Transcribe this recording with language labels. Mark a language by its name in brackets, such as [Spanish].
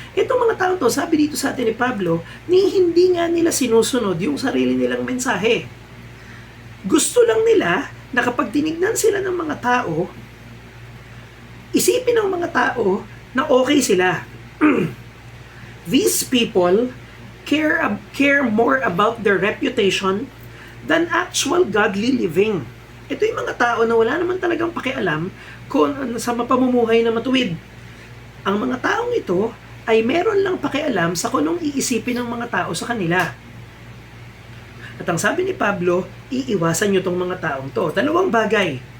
[Filipino] Itong mga tao to, sabi dito sa atin ni Pablo, hindi nga nila sinusunod yung sarili nilang mensahe. Gusto lang nila na kapag tinignan sila ng mga tao, isipin ng mga tao na okay sila. [English] These people care more about their reputation than actual godly living. [Filipino] Ito yung mga tao na wala naman talagang pakialam kung sa mapamumuhay na matuwid. Ang mga taong ito ay meron lang pakialam sa kung anong iisipin ng mga tao sa kanila. At ang sabi ni Pablo, iiwasan nyo tong mga taong to. 2 bagay.